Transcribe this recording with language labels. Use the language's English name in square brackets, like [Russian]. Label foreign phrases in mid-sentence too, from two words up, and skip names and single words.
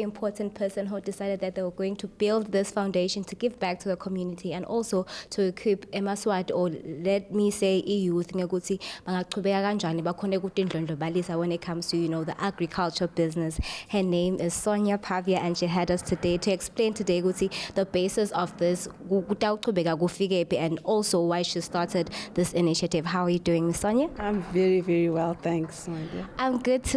[English] important person who decided that they were going to build this foundation to give back to the community and also to equip emaswati, or let me say youth [Swati] ngekuthi bangaqhubeka kanjani bakhone ukudindlondlobalisa [English] when it comes to the agriculture business. Her name is Sonia Pavia, and she had us today to explain today ukuthi the basis of this and also why she started this initiative. How are you doing, Miss Sonia? I'm very, very well, thanks, my dear. I'm good too.